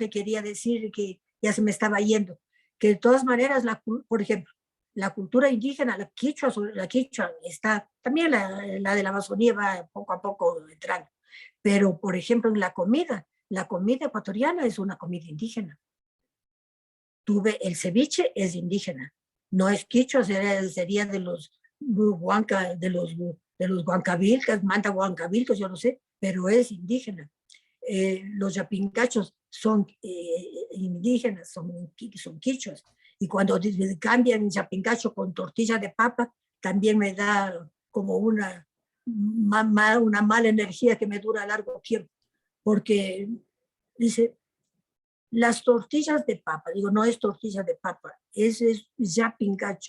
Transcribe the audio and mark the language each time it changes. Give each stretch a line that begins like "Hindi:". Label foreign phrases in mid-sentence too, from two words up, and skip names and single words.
Spanish: Que quería decir que ya se me estaba yendo. Que de todas maneras, por ejemplo, la cultura indígena, la quichua está, también la de la Amazonía va poco a poco entrando. Pero, por ejemplo, en la comida ecuatoriana es una comida indígena. El ceviche es indígena, no es quichua, sería de los huancavilcas, manta huancavilcos, yo no sé, pero es indígena. Los yapingachos son indígenas, son quichuas. Y cuando cambian yapingacho con tortilla de papa, también me da como una mala energía que me dura largo tiempo, porque dice, las tortillas de papa, digo, no es tortilla de papa, es yapingacho.